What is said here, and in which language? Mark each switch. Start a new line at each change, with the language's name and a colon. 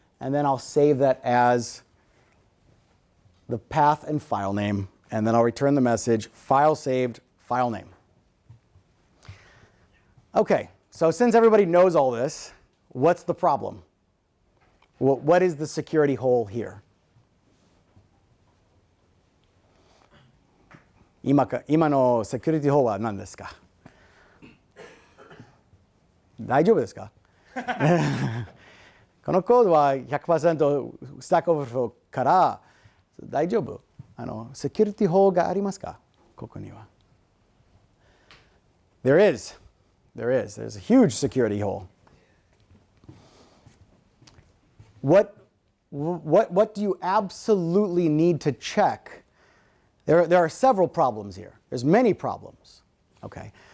English: And then I'll save that as the path and file name. And then I'll return the message, file saved, file name. OK, so since everybody knows all this, what's the problem? What is the security hole here?
Japanese: 今のセキュリティホールは何ですか？大丈夫ですか？このコードは 100% スタックオーバーフローから大丈夫？セキュリティホールがありますか？ここには。
English: There is. There's a huge security hole. What do you absolutely need to check? There are several problems here. There's many problems. Okay.